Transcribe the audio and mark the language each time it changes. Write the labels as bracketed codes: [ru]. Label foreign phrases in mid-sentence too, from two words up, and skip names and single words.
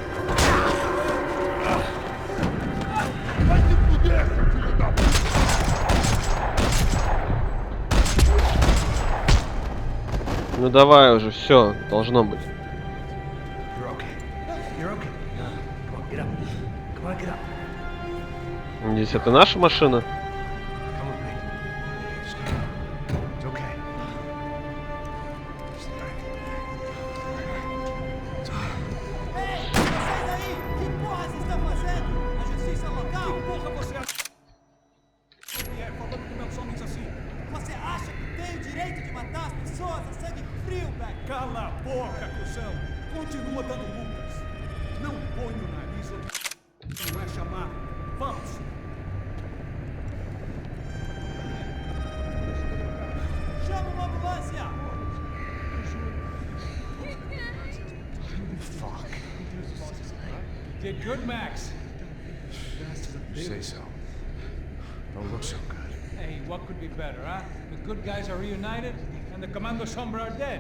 [ru] Ну давай уже, все, должно быть. Здесь это наша машина? [pt] Cala a boca, cuzão! Continua dando multas! Não põe o nariz onde não é chamar! Vamos! Chama uma ambulância! [en] Fuck! Did good, Max? You say so. Don't look so good. Hey, what could be better, huh? The good guys are reunited, and the Commando Sombra are dead.